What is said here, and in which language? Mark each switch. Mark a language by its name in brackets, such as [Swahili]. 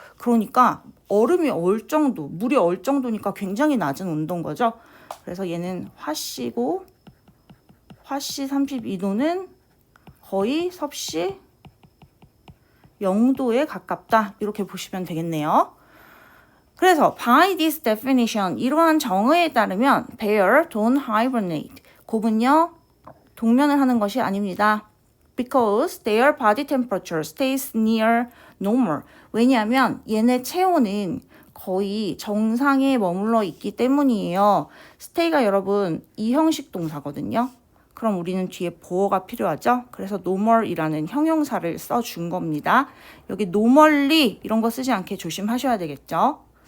[Korean] 그러니까 얼음이 얼 정도, 물이 얼 정도니까 굉장히 낮은 온도인 거죠. 그래서 얘는 화씨고 화씨 32도는 거의 섭씨 0도에 가깝다. 이렇게 보시면 되겠네요. 그래서 [English] by this definition, [Korean] 이러한 정의에 따르면 [English] bear don't hibernate. [Korean] 곰은요, 동면을 하는 것이 아닙니다. [English] Because their body temperature stays near normal. [Korean] 왜냐하면 얘네 체온은 거의 정상에 머물러 있기 때문이에요. stay가 여러분 이 형식 동사거든요. 그럼 우리는 뒤에 보어가 필요하죠. 그래서 normal이라는 형용사를 써준 겁니다. 여기 normally 이런 거 쓰지 않게 조심하셔야 되겠죠.